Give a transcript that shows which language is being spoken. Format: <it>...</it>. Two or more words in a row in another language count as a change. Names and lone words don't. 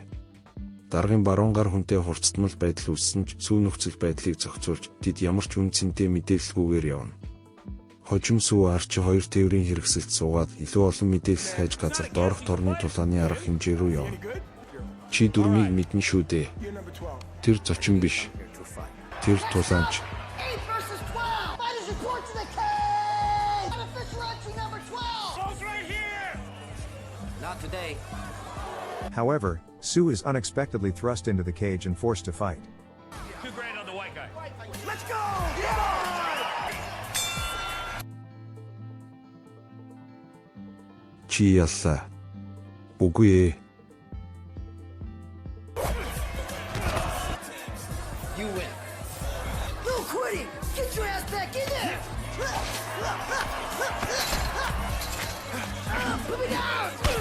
<mn>Даргын баруун гар хүнтэй хурцтмал байдал үүссэн ч Сүү нөхцөл байдлыг зохицуулж тэд ямар ч үн цэнтэй мэдээлэлгүйгээр явна. Хожим Сүү арчи хоёр тээврийн хэрэгсэлд суугаад илүү олон мэдээлэл хайж газар доорх торны тулааны арга хэмжээ рүү явна. Чи дүрмийг мэднэ шүү дээ. Тэр зочин биш. Тэр тулаанч.</mn> <en>8 versus 12. Fighters report to the cage. Unofficial entry number 12. Ball's right here! Not today. However, Sue is unexpectedly thrust into the cage and forced to fight. $2,000 on the white guy. Let's go.</en> <mn>Чи яллаа. Үгүй ээ.</mn> <en>You win. No quitting. Get your ass back in there. Put me down.</en>